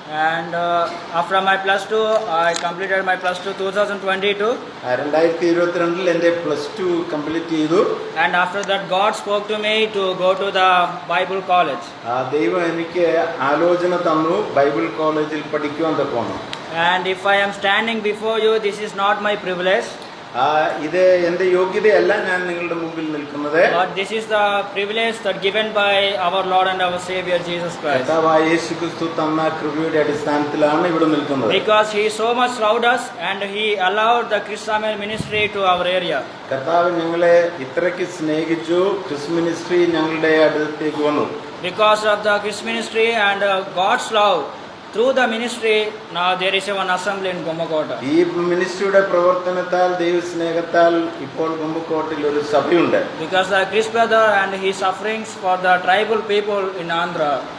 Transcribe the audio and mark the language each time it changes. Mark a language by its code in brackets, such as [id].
[en] And after my plus 2 I completed my plus 2 2022. [ml] 2022 എൻ്റെ +2 complete ചെയ്തു. [en] And after that God spoke to me to go to the Bible college. [ml] ദൈവം എനിക്ക് ആലോചന തന്നു Bible കോളേജിൽ പഠിക്കുവാൻ തക്കോണം. [en] And if I am standing before you, this is not my privilege. [ml] ഇത് എന്റെ യോഗ്യതയല്ല ഞാൻ നിങ്ങളുടെ മുമ്പിൽ നിൽക്കുന്നത്. [en] But this is the privilege that given by our Lord and our Savior Jesus Christ. [ml] കർത്താവായ യേശുക്രിസ്തു തന്ന കൃപയുടെ അടിസ്ഥാനത്തിലാണ് ഇവിടെ നിൽക്കുന്നത്. [en] Because he so much loved us and he allowed the Chris Samuel ministry to our area. [ml] കർത്താവ് ഞങ്ങളെ ഇത്രയ്ക്ക് സ്നേഹിച്ചു, ക്രിസ് മിനിസ്ട്രി ഞങ്ങളുടെ അടുത്തേക്ക് വന്നു. [en] Because of the Chris ministry and God's love, through the ministry, now there is one assembly in Gummakota. [ml] ഈ മിനിസ്ട്രിയുടെ പ്രവർത്തനത്താൽ ദൈവസ്നേഹത്താൽ ഇപ്പോൾ ഗുമ്മക്കോട്ടയിൽ ഒരു സഭയുണ്ട്. [en] Because the Chris brother and his sufferings for the tribal people in Andhra.